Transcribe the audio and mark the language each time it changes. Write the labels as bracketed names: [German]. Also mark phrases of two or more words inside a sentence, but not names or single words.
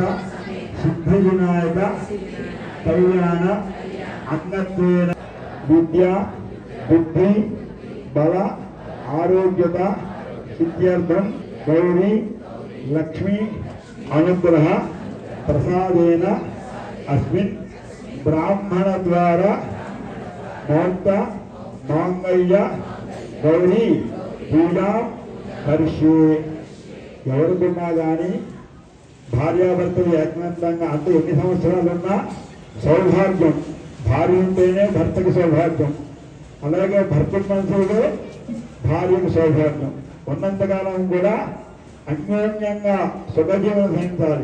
[Sanskrit] सिद्धि विनायक कल्याण अन्नत्वेन विद्या बुद्धि बल आरोग्यता सिद्ध्यर्थम गौरी लक्ष्मी अनुग्रह प्रसादेन अस्मिन् ब्राह्मण द्वारा मौक्त मांगल्य गौरी पूजा करिष्ये. [Telugu] ఎవరికున్నా కానీ భార్యాభర్తలు ఏకనంతంగా అంటే ఎన్ని సంవత్సరాలున్నా సౌభాగ్యం, భార్య ఉంటేనే భర్తకి సౌభాగ్యం, అలాగే భర్త మనసులో భార్యకు సౌభాగ్యం. ఉన్నంతకాలం కూడా అన్యోన్యంగా సుఖజీవనం సహించాలి.